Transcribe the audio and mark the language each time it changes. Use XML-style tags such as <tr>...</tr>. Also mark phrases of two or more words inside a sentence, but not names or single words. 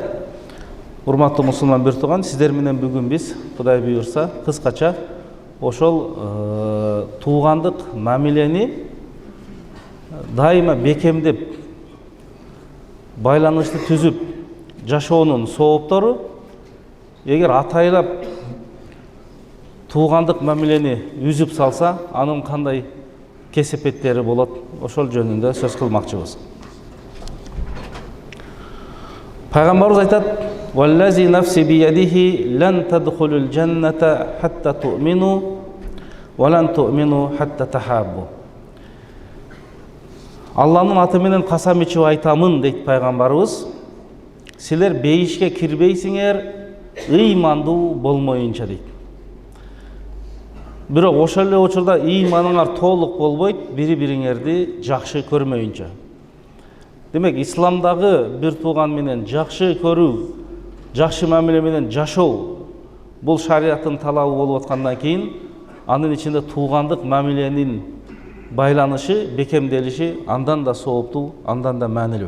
<ky>Урматтуу мусулман бир туган, сиздер менен бүгүн биз Кудай буйрса кыскача ошол туғандык мамилени дайыма бекемдеп байланышты түзүп жашоонун сооптору, эгер атайлап туғандык мамилени үзүп салса, анын кандай кесепеттери болот, ошол жөнүндө сөз кылмакчыбыз. Пайгамбарыбыз айтат:</ky> <ar>"والذي نفسي بيده لن تدخلوا الجنة حتى تؤمنوا ولن تؤمنوا حتى تحابوا."</ar> <tr>Allah'ın atı</tr> <ky>менен касам ичип айтамын дейт пайгамбарыбыз. Силер бейишке кирбейсиңер, ыймандуу болмоюнча дейт. Бирок ошол эле учурда ыйманыңар толук болбойт, бири-бириңерди жакшы көрмөйүнчө. Демек, исламдагы бир тууган менен жакшы көрүү, жакшы мамиле менен жашоо бул шариаттын талабы болуп аткандан кийин, анын ичинде туугандык мамиленин байланышы, бекемделиши андан да сооптуу, андан да маанилүү.</ky>